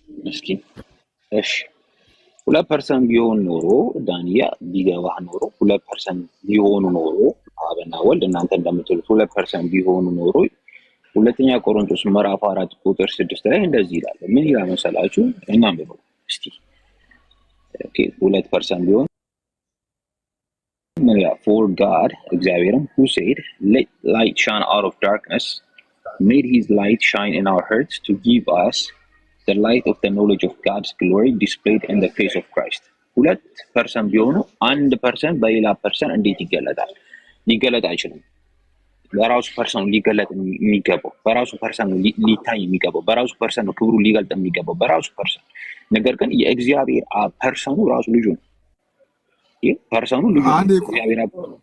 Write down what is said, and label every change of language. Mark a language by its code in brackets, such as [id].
[am] እስኪ እሺ 2% ቢሆን ኖሮ ዳንያ ቢገባህ ኖሮ 2% ቢሆኑ ኖሮ አብና ወልድ እናንተ እንደምትሉት 2% ቢሆኑ ኖሮ ሁለተኛ ቆሮንቶስ ምዕራፍ 4 ቁጥር 6 ላይ እንደዚህ ይላል። ምን ይላል መሰላችሁ? እናንብበው እስቲ። ኦኬ 2% ቢሆን [en] for God, [am] እግዚአብሔርም [en] who said let light shine out of darkness made his light shine in our hearts to give us the light of the knowledge of God's glory displayed in the face of Christ. [am] 2% ቢሆኑ 1% በሌላ ፐርሰን እንዴት ይገለጣል? ሊገለጥ አይችልም። በራሱ ፐርሰን ሊገለጥ የሚገባው በራሱ ፐርሰን ሊታይ የሚገባው በራሱ ፐርሰን ክብሩ ሊገልጥ የሚገባው በራሱ ፐርሰን። ነገር ግን የእግዚአብሔር ፐርሰኑ ራሱ ልጁ ነው። ፐርሰኑ ልጁ ነው።